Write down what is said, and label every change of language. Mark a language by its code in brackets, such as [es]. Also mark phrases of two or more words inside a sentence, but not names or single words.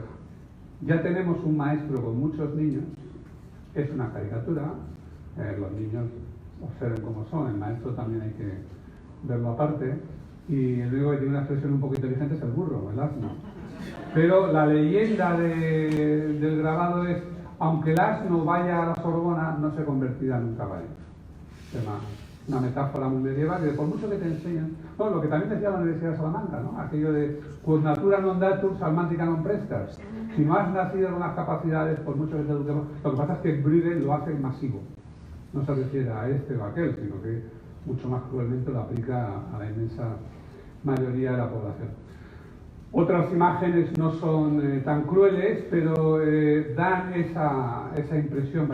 [es] Ya tenemos un maestro con muchos niños, es una caricatura, los niños observen cómo son, el maestro también hay que verlo aparte, y el único que tiene una expresión un poco inteligente es el burro, el asno. Pero la leyenda del grabado es, aunque el asno vaya a la Sorbona, no se convertirá en un caballo. Es una metáfora muy medieval que por mucho que te enseñan, bueno, lo que también decía la Universidad de Salamanca, ¿no? Aquello de [la] quod natura non datur, salmantica non prestas. [es] Si no has nacido con las capacidades, por mucho que te eduquemos, lo que pasa es que Brüder lo hace masivo. No se refiere a este o a aquel, sino que mucho más cruelmente lo aplica a la inmensa mayoría de la población. Otras imágenes no son tan crueles, pero dan esa impresión.